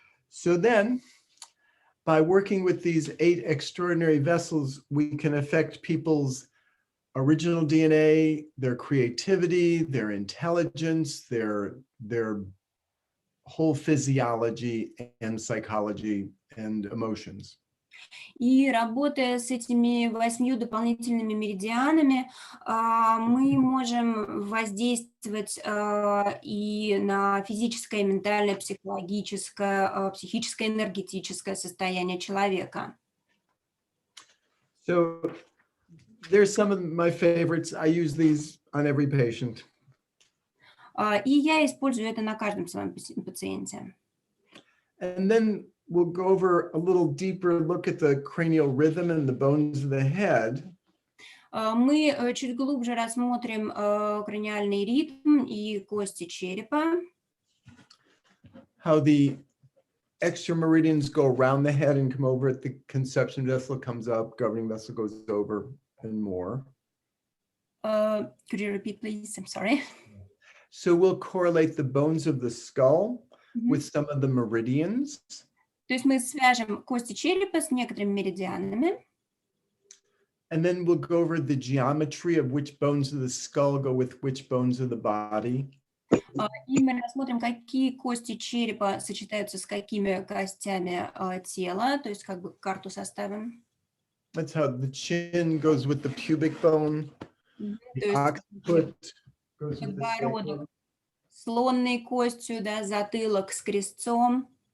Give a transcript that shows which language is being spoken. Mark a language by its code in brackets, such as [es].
[en] So then, by working with these 8 extraordinary vessels, we can affect people's original DNA, their creativity, their intelligence, their whole physiology and psychology and emotions. [ru] И работая с этими 8 дополнительными меридианами, мы можем воздействовать и на физическое, ментальное, психологическое, психическое, энергетическое состояние человека. [en] So there's some of my favorites. I use these on every patient. [ru] И я использую это на каждом своем пациенте. [en] And then we'll go over a little deeper look at the cranial rhythm and the bones of the head. [ru] Мы чуть глубже рассмотрим краниальный ритм и кости черепа. [en] How the extra meridians go around the head and come over it. The conception vessel comes up, governing vessel goes over, and more. Could you repeat, please? I'm sorry. So we'll correlate the bones of the skull with some of the meridians. [ru] То есть мы свяжем кости черепа с некоторыми меридианами. [en] And then we'll go over the geometry of which bones of the skull go with which bones of the body. [ru] И мы рассмотрим, какие кости черепа сочетаются с какими костями тела, то есть как бы карту составим. [en] That's how the chin goes with the pubic bone. [ru] То [en] The [ru] есть [en] occiput goes with the [ru] подбородок [en] sacrum. [ru] с лонной костью, да, затылок с крестцом.